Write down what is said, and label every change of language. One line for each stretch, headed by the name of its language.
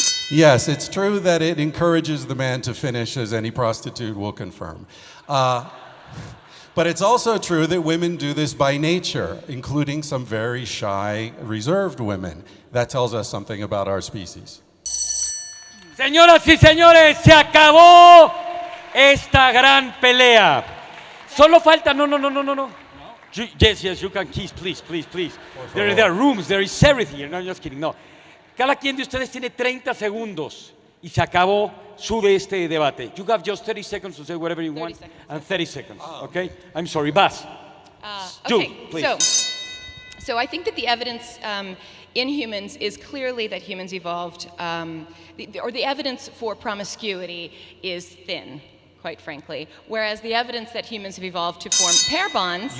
English: Yes, it's true that it encourages the man to finish, as any prostitute will confirm. But it's also true that women do this by nature, including some very shy, reserved women. That tells us something about our species.
Spanish: Señoras y señores, se acabó esta gran pelea. Solo falta, no.
English: Yes, you can kiss, please. There are rooms, there is everything. No, I'm just kidding, no.
Spanish: Cada quien de ustedes tiene 30 segundos y se acabó su este debate.
English: You have just 30 seconds to say whatever you want. And 30 seconds, okay? I'm sorry, Bas. Okay, please. so I think that the evidence in humans is clearly that humans evolved, the evidence for promiscuity is thin, quite frankly, whereas the evidence that humans have evolved to form pair bonds.